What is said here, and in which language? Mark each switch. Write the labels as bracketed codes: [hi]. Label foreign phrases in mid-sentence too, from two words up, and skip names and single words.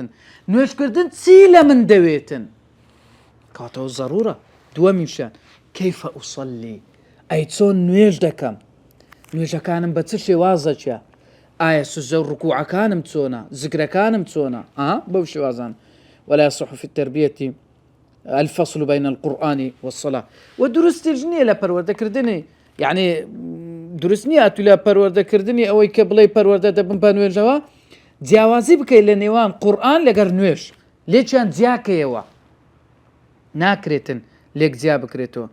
[ckb] نوێژکردن چی لە من دەوێتن؟ کاتەوە زەڕورە. دووەمیشیان [ar] كيف أصلي؟ [ckb] ئەی چۆن نوێژ دەکەم؟ نوێژەکانم بە چ شێوازەکە؟ ئایا سوزە و ڕکوعەکانم چۆنە؟ زگرەکانم چۆنە؟ بەو شێوازان. [ar] ولا يصح في التربية الفصل بين القرآن والصلاة. [ckb] ودروستیش نییە لە پەروەردەکردنی یعنی دروست نییە تو لە پەروەردەکردنی ئەوەی کە بڵێ پەروەردە دەبم بە نوێژەوە جیاوازی بکەیت لە نێوان قورئان لەگەر نوێژ لێکیان جیاکەیەوە ناکرێتن لێک جیا بکرێتەوە.